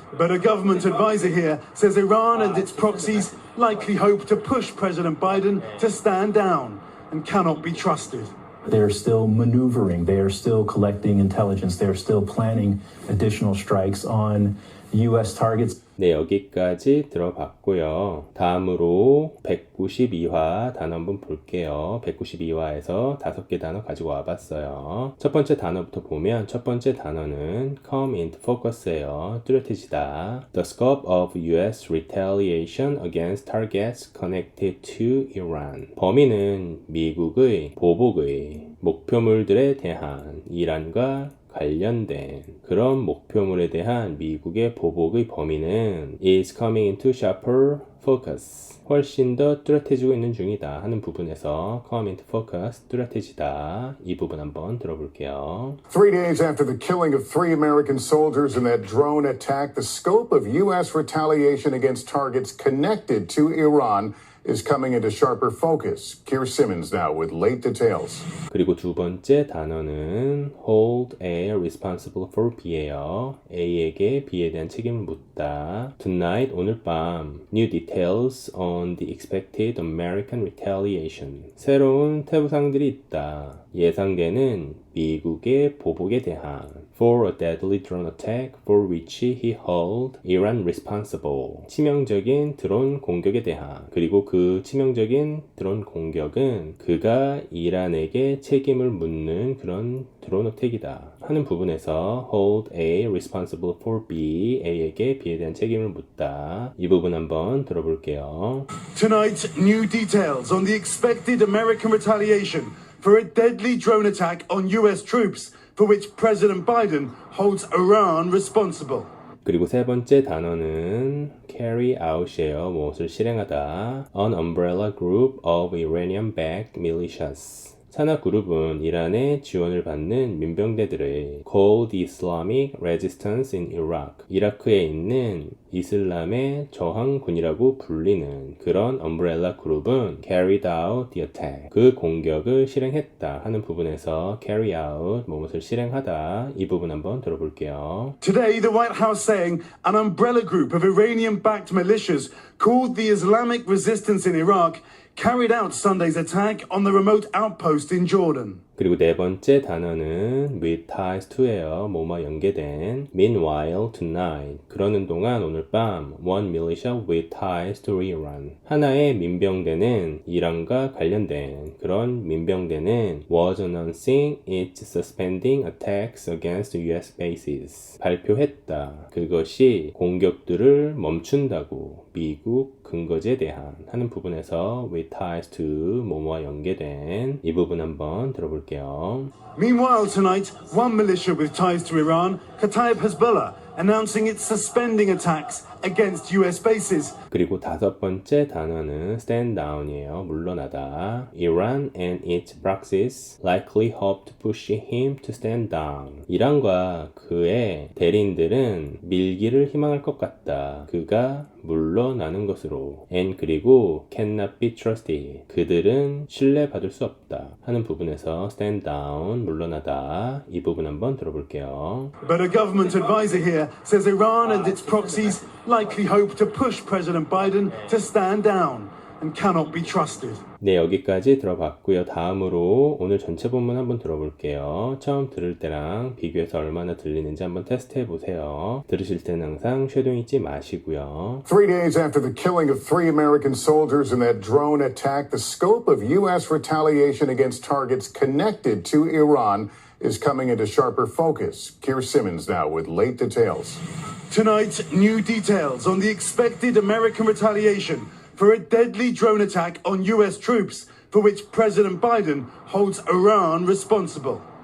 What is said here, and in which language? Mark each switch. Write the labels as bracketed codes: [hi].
[en] But a government advisor here says Iran and its proxies likely hope to push President Biden to stand down and cannot be trusted. They're still maneuvering. They are still collecting intelligence. They're still planning additional strikes on U.S. targets. [ko] 네, 여기까지 들어봤고요. 다음으로 192화 단어 한번 볼게요. 192화에서 5개 단어 가지고 와봤어요. 첫 번째 단어부터 보면 첫 번째 단어는 [en] come into focus [ko] 예요. 뚜렷해지다. [en] The scope of U.S. retaliation against targets connected to Iran. [ko] 범위는 미국의 보복의 목표물들에 대한 이란과 관련된 그런 목표물에 대한 미국의 보복의 범위는 [en] is coming into sharper focus. [ko] 훨씬 더 뚜렷해지고 있는 중이다 하는 부분에서 [en] come into focus, [ko] 뚜렷해지다. 이 부분 한번 들어볼게요. [en] 3 days after the killing of 3 American soldiers in that drone attack, the scope of U.S. retaliation against targets connected to Iran is coming into sharper focus. Keir Simmons now with late details. [ko] 그리고 두 번째 단어는 [en] hold A responsible for B [ko] 예요. A에게 B에 대한 책임을 묻다. [en] Tonight, [ko] 오늘 밤, [en] new details on the expected American retaliation. 새로운 태부상들이 있다. [ko] 예상되는 미국의 보복에 대한 [en] for a deadly drone attack for which he held Iran responsible. [ko] 치명적인 드론 공격에 대한 그리고 그 치명적인 드론 공격은 그가 이란에게 책임을 묻는 그런 드론 어택이다 하는 부분에서 [en] hold A responsible for B, [ko] A에게 B에 대한 책임을 묻다. 이 부분 한번 들어볼게요. [en] Tonight, new details on the expected American retaliation for a deadly drone attack on US troops, for which President Biden holds Iran responsible. [ko] 그리고 세 번째 단어는 [en] carry out [ko] 이에요. 무엇을 실행하다. [en] An umbrella group of Iranian-backed militias. [ko] 산하 그룹은 이란의 지원을 받는 민병대들의 [en] called the Islamic Resistance in Iraq. [ko] 이라크에 있는 이슬람의 저항군이라고 불리는 그런 umbrella 그룹은 [en] carried out the attack. [ko] 그 공격을 실행했다 하는 부분에서 [en] carry out, [ko] 무엇을 실행하다. 이 부분 한번 들어볼게요. [en] Today, the White House saying an umbrella group of Iranian-backed militias called the Islamic Resistance in Iraq carried out Sunday's attack on the remote outpost in Jordan. [ko] 그리고 네 번째 단어는 [en] with ties to [ko] 예요. 뭐뭐 연계된. [en] Meanwhile tonight. [ko] 그러는 동안 오늘 밤 [en] one militia with ties to Iran. [ko] 하나의 민병대는 이란과 관련된 그런 민병대는 [en] was announcing its suspending attacks against US bases. [ko] 발표했다. 그것이 공격들을 멈춘다고 미국 근거지에 대한 하는 부분에서 [en] with ties to [ko] 뭐뭐와 연계된 이 부분 한번 들어볼게요. [en] Meanwhile, tonight, one militia with ties to Iran, Kataib Hezbollah, announcing it's suspending attacks against US bases. [ko] 그리고 다섯 번째 단어는 [en] stand down [ko] 이에요. 물러나다. [en] Iran and its proxies likely hope to push him to stand down. [ko] 이란과 그의 대리인들은 밀기를 희망할 것 같다. 그가 물러나는 것으로. [en] And [ko] 그리고 [en] cannot be trusted. [ko] 그들은 신뢰받을 수 없다. 하는 부분에서 [en] stand down, [ko] 물러나다. 이 부분 한번 들어볼게요. But a government advisor here says Iran and its proxies likely hope to push President Biden to stand down and cannot be trusted. 네, 여기까지 들어봤고요. 다음으로 오늘 전체 본문 한번 들어볼게요. 처음 들을 때랑 비교해서 얼마나 들리는지 한번 테스트 해보세요. 들으실 때는 항상 쉐도잉 잊지 마시고요. [en] 3 days after the killing of 3 American soldiers in that drone attack, the scope of U.S. retaliation against targets connected to Iran is coming into sharper focus. Keir Simmons now with late details. Tonight, new details on the expected American retaliation for a deadly drone attack on US troops, for which President Biden holds Iran responsible.